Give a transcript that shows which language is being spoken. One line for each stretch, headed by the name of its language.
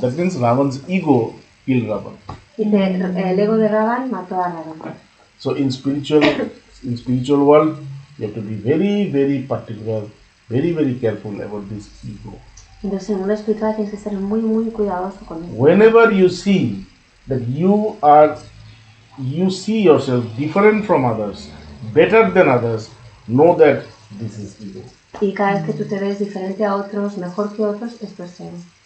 English: That means Ravan's ego killed Ravan.
Spanish: Dice, el ego de Ravan mató a Ravan.
English: So in spiritual world, You have to be very, very particular, very, very careful about this ego.
Spanish: Entonces, en el mundo espiritual tienes que ser muy, muy cuidadoso con esto.
English: Whenever you see that you see yourself different from others, better than others, know that this is ego.
Spanish: Y cada vez que tú te ves diferente a otros, mejor que otros, esto es ego.